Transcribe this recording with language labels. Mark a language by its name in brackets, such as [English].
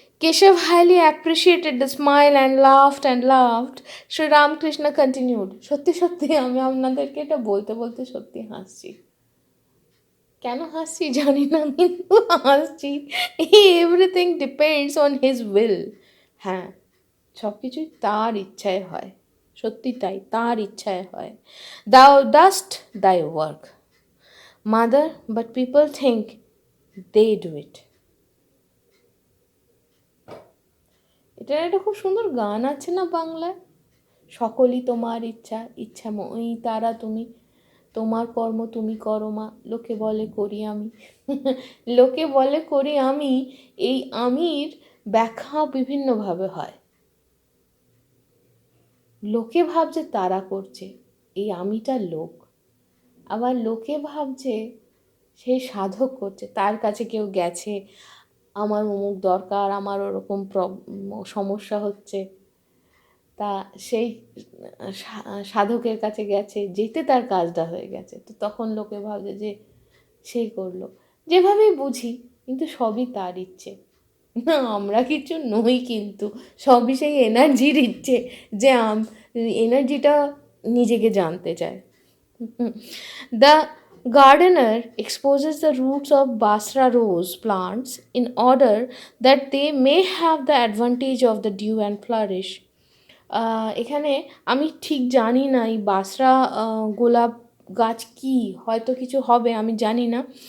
[English] Keshav highly appreciated the smile and laughed. Shri Ramkrishna continued. [Bangla] সত্যি সত্যি আমি আপনাদেরকে এটা বলতে বলতে সত্যি হাসছি। কেন হাসছি জানি না, কিন্তু হাসছি। [English] Everything depends on his will. [Bangla] হ্যাঁ, সব কিছুই তার ইচ্ছায় হয়, সত্যি তাই, তার ইচ্ছায় হয়। [English] Thou dost thy work, mother, but people think they do it. [Bangla] এটার একটা খুব সুন্দর গান আছে না বাংলায়, সকলই তোমার ইচ্ছা, ইচ্ছাময়ী তারা তুমি, তোমার কর্ম তুমি করো মা, লোকে বলে করি আমি। লোকে বলে করি আমি, এই আমির ব্যাখ্যা বিভিন্নভাবে হয়। লোকে ভাবছে তারা করছে, এই আমিটা লোক। আবার লোকে ভাবছে সে সাধক করছে, তার কাছে কেউ গেছে, আমার অমুক দরকার, আমার ওরকম সমস্যা হচ্ছে, তা সেই সাধকের কাছে গেছে, যেতে তার কাজটা হয়ে গেছে, তো তখন লোকে ভাবছে যে সেই করলো। যেভাবেই বুঝি, কিন্তু সবই তার ইচ্ছে। না, আমরা কিছু নই, কিন্তু সবই সেই এনার্জির ইচ্ছে, যে এনার্জিটা নিজেকে জানতে চায়। [English] The gardener exposes the roots of Basra rose plants in order that they may have the advantage of the dew and flourish. [Bangla] এখানে আমি ঠিক জানি না এই বাসরা গোলাপ গাছ কি, হয়তো কিছু হবে, আমি জানি না।